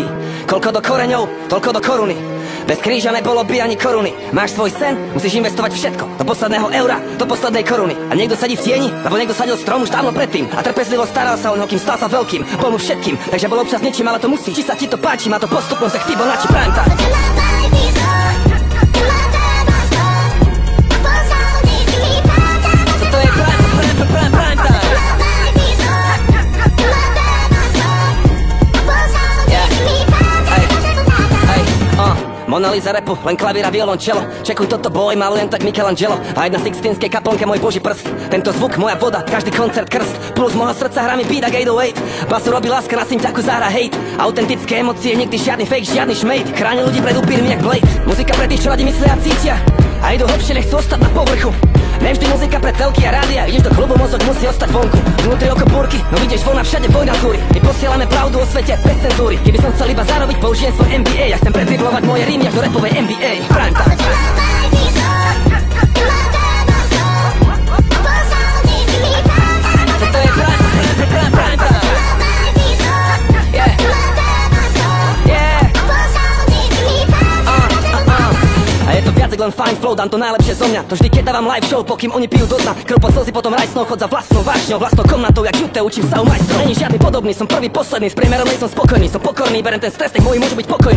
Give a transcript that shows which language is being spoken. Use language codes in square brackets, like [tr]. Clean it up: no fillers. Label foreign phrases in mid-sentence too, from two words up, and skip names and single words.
[sk] Koľko do koreňov, toľko do koruny. Bez kríža nebolo by ani koruny. Máš svoj sen, musíš investovať všetko. Do posledného eura, do poslednej koruny. A niekto sadí v tieni, lebo niekto sadil strom už dávno predtým. A trpezlivo staral sa o ňo, kým stal sa veľkým. Bol mu všetkým, takže bol občas niečím, ale to musí. Či sa ti to páči, má to postupnosť, jak Fibonacci [en] prime time. [sk] Toto je [en] prime time. [sk] Mona Lisa rapu, len klavír a violončelo. Čekuj toto boj, malujem tak Michelangelo. A jedna Sixtínskej kaplnke môj boží prst. Tento zvuk, moja voda, každý koncert krst. Plus môjho srdca hrá mi beat a 808. Basu robí láska, na synťaku zahra hate. Autentické emócie, nikdy žiadny fake, žiadny šmejt. Chráni ľudí pred upírmi jak Blade. Muzika pre tých, čo radi myslia a cítia a idú hlbšie, nechcú ostať na povrchu. Nevždy muzika pre telky a rádia. Ideš do klubu, mozog musí ostať vonku. Vnútri oko búrky, no vidíš von a všade vojna zúri. My posielame pravdu o svete bez cenzúry. Keby som chcel iba zarobiť, použijem svoj MBA. Ja chcem predriblovať moje rímy až do rapovej NBA. [en] Prime time. [sk] Toto je prime time. A je to viac len [en] fine flow, [sk] dám to najlepšie zo mňa. To vždy keď dávam [en] live show, [sk] pokým oni pijú do dna. Krv slzy, potom rajsnou, chod za vlastnou vášňou, vlastnou komnatou, jak jute, učím sa u majstrov. Není žiadny podobný, som prvý, posledný, s priemerom som spokojný, som pokorný, berem ten stres, nech moji môžu byť pokojní.